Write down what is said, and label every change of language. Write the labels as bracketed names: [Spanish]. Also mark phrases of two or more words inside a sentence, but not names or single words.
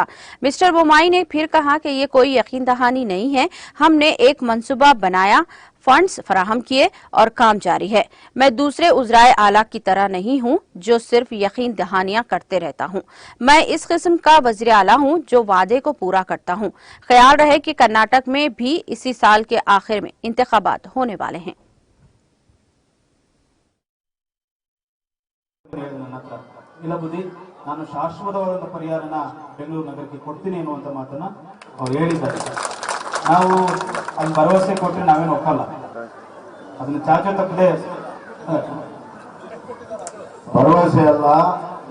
[Urdu] مسٹر بومائی نے پھر کہا کہ یہ کوئی یقین دہانی نہیں ہے، ہم نے ایک منصوبہ بنایا، فنڈز فراہم کیے اور کام جاری ہے. میں دوسرے وزرائے اعلیٰ کی طرح نہیں ہوں جو صرف یقین دہانیاں کرتے رہتا ہوں. میں اس قسم کا وزیر اعلیٰ ہوں جو وعدے کو پورا کرتا ہوں. خیال رہے کہ کرناٹک میں بھی اسی سال کے آخر میں انتخابات ہونے والے ہیں. [Kannada] ಇಲ್ಲ ಬುದ್ಧಿ ನಾನು ಶಾಶ್ವತವಾದ ಪರಿಹಾರನ ಬೆಂಗಳೂರು ನಗರಕ್ಕೆ ಕೊಡ್ತೀನಿ ಅನ್ನುವಂತ ಮಾತನ್ನ ಅವರು ಹೇಳಿದ್ದಾರೆ. ನಾವು ಅಲ್ಲಿ ಭರವಸೆ ಕೊಟ್ಟರೆ ನಾವೇನು ಒಪ್ಪಲ್ಲ, ಅದನ್ನ ಚಾಚು ತಪ್ಪದೆ ಭರವಸೆ ಅಲ್ಲ